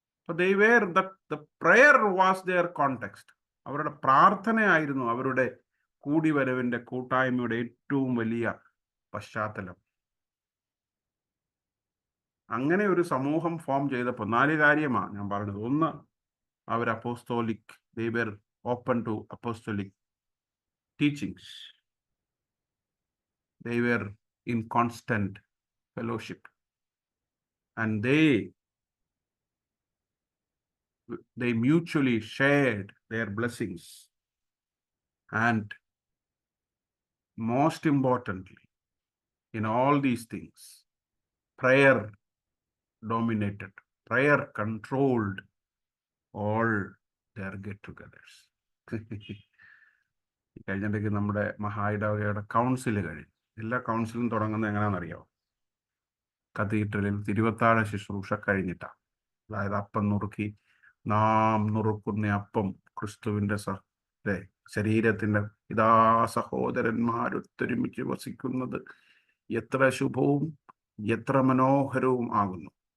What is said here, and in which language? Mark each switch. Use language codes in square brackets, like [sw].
[en] The prayer was their context. [ml] അവരുടെ പ്രാർത്ഥനയായിരുന്നു അവരുടെ കൂടിവരവിന്റെ കൂട്ടായ്മയുടെ ഏറ്റവും വലിയ പശ്ചാത്തലം. അങ്ങനെ ഒരു സമൂഹം ഫോം ചെയ്തപ്പോൾ 4 കാര്യമാണ് ഞാൻ പറഞ്ഞത്. ഒന്ന്, അവർ apostolic, [en] they were open to apostolic teachings. They were in constant fellowship. And they mutually shared their blessings. And most importantly, in all these things, prayer dominated. Prayer controlled all their get-togethers. [ml] കഴിഞ്ഞിടയ്ക്ക് നമ്മുടെ മഹായിടവകയുടെ council കഴിഞ്ഞു. എല്ലാ കൗൺസിലും തുടങ്ങുന്നത് എങ്ങനെയാണെന്നറിയാമോ? കത്തീഡ്രലിൽ തിരുവത്താഴ ശുശ്രൂഷ കഴിഞ്ഞിട്ടാണ്. അതായത് അപ്പം നുറുക്കി, നാം നുറുക്കുന്ന അപ്പം ക്രിസ്തുവിന്റെ ശരീരത്തിന്റെ ഇതാ സഹോദരന്മാരൊത്തൊരുമിച്ച് വസിക്കുന്നത് എത്ര ശുഭവും എത്ര മനോഹരവും ആകുന്നു.